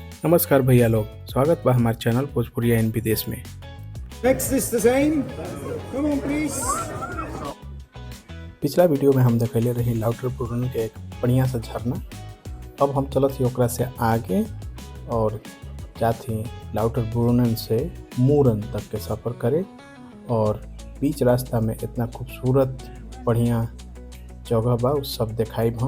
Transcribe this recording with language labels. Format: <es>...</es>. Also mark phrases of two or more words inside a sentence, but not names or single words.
<bho>नमस्कार भैया लोग, स्वागत बा हमारे चैनल भोजपुरिया इन विदेश में।</bho> <en>Next is the same. Come on, please.</en> <bho>पिछला वीडियो में हम देखले रही लाउटर पूर्णन के एक बढ़िया सा झरना। अब हम चलत ही ओकरा से आगे और जाती लाउटर पूर्णन से मूरन तक के सफ़र करे और बीच रास्ता में इतना खूबसूरत बढ़िया जगह बा उस सब दिखाई हम।</bho>